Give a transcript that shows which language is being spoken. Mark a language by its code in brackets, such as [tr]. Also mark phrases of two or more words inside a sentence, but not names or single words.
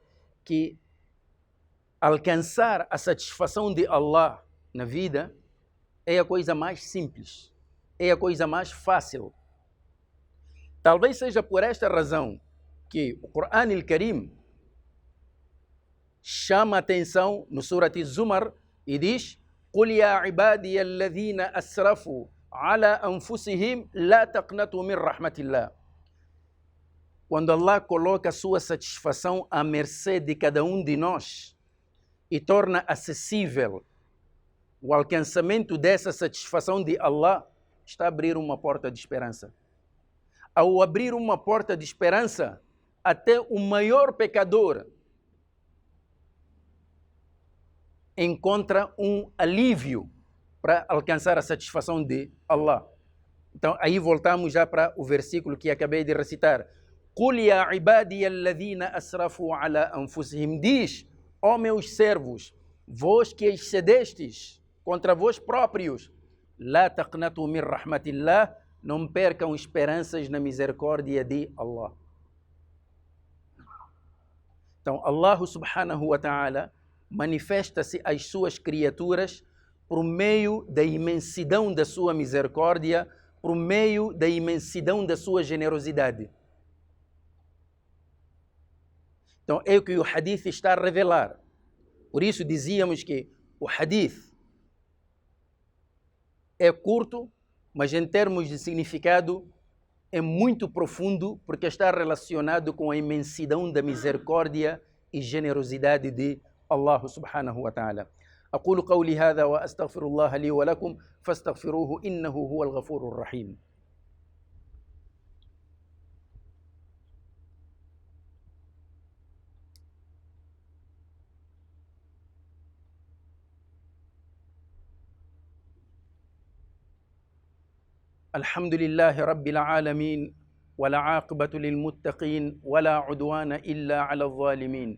[pt] Que alcançar a satisfação de Allah na vida é a coisa mais simples, é a coisa mais fácil. Talvez seja por esta razão que o Corão al-Karim chama a atenção no Surat Zumar e diz [ar] قُلْ يَا عِبَادِيَ الَّذِينَ أَسْرَفُوا عَلَى أَنفُسِهِمْ لَا تَقْنَطُوا مِنْ رَحْمَةِ اللَّهِ. [pt] Quando Allah coloca a sua satisfação à mercê de cada um de nós, e torna acessível o alcançamento dessa satisfação de Allah, está a abrir uma porta de esperança. Ao abrir uma porta de esperança, até o maior pecador encontra um alívio para alcançar a satisfação de Allah. Então, aí voltamos já para o versículo que acabei de recitar. [ar] قُلْ يَا عِبَادِيَ الَّذِينَ أَسْرَفُوا عَلَىٰ أَنفُسِهِمْ. [pt] Diz, ó meus servos, vós que excedestes contra vós próprios, [ar] لَا تَقْنَطُوا مِنْ رَحْمَةِ اللَّهِ. [pt] Não percam esperanças na misericórdia de Allah. Então, Allah [ar] سبحانه وتعالى [pt] manifesta-se às suas criaturas por meio da imensidão da sua misericórdia, por meio da imensidão da sua generosidade. Então, é o que o hadith está a revelar. Por isso dizíamos que o hadith é curto, mas em termos de significado é muito profundo, porque está relacionado com a imensidão da misericórdia e generosidade de Allah [ar] سبحانه وتعالى. أقول قولي هذا وأستغفر الله لي ولكم فاستغفروه إنه هو الغفور الرحيم. الحمد لله رب العالمين ولا عاقبة للمتقين ولا عدوان إلا على الظالمين